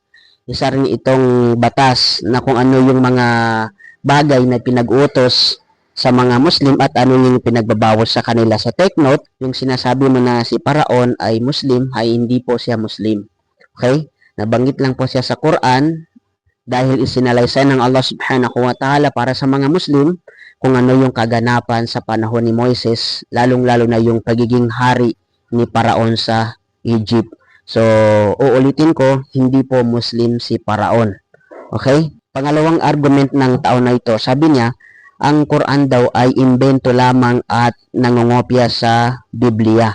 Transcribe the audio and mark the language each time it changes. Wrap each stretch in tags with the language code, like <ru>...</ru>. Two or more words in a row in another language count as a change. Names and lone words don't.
<tl>Isa rin itong batas na kung ano yung mga bagay na pinag-utos sa mga Muslim at ano yung pinagbabawas sa kanila. Sa</tl> <en>take note,</en> <tl>yung sinasabi mo na si Paraon ay Muslim, ay hindi po siya Muslim. Okay? Nabanggit lang po siya sa Quran dahil isinalaysay ng Allah</tl> <ar>سبحانه وتعالى</ar> <tl>para sa mga Muslim kung ano yung kaganapan sa panahon ni Moises, lalong-lalo na yung pagiging hari ni Paraon sa Egypt. So, uulitin ko, hindi po Muslim si Paraon. Okay? Pangalawang argument ng tao na ito, sabi niya, ang Quran daw ay imbento lamang at nangongopya sa Biblia.</tl>